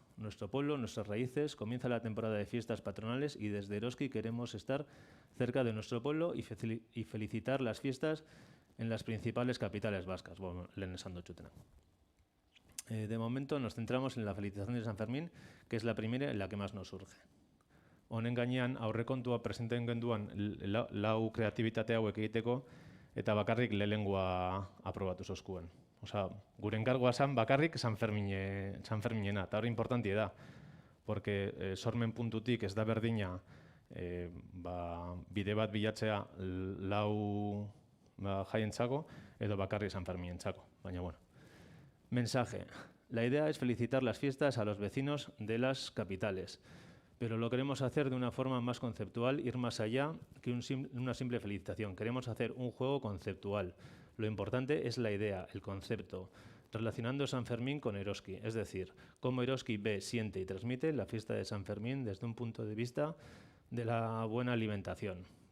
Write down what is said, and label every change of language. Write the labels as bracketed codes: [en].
[es] Nuestro pueblo, nuestras raíces, comienza la temporada de fiestas patronales y desde Eroski queremos estar cerca de nuestro pueblo y felicitar las fiestas en las principales capitales vascas. Bueno, [eu] lehen esan dut txutena. [es] De momento nos centramos en la felicitación de San Fermín, que es la primera en la que más nos surge. [eu] Honen gainean aurrekontua presenten genduan lau kreatibitate hauek egiteko eta bakarrik lehengoa aprobatu zozkuen. Gure enkargoa zan bakarrik San Ferminena, eta hori importantia da, porque sormen puntutik ez da berdina bide bat bilatzea lau jaientzako edo bakarrik San Ferminentzako, baina bueno. [es] Mensaje. La idea es felicitar las fiestas a los vecinos de las capitales, pero lo queremos hacer de una forma más conceptual, ir más allá que una simple felicitación. Queremos hacer un juego conceptual. Lo importante es la idea, el concepto, relacionando San Fermín con Eroski, es decir, cómo Eroski ve, siente y transmite la fiesta de San Fermín desde un punto de vista de la buena alimentación.